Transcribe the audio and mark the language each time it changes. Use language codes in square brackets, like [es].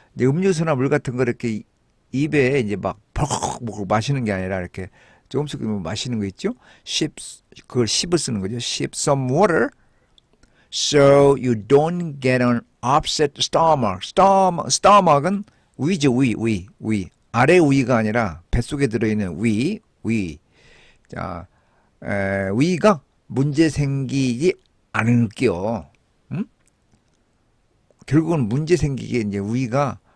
[ko] 음료수나 물 같은 거 이렇게 입에 이제 막 퍽 마시는 게 아니라 이렇게 조금씩 마시는 거 있죠? 그걸 씹을 쓰는 거죠. [en] Sip some water so you don't get an upset stomach. [ko] stomach은 위죠. 위. 아래 위가 아니라 뱃속에 들어있는 위. 자, 위가 문제 생기지 않을게요. 결국은 문제 생기게 이제 위가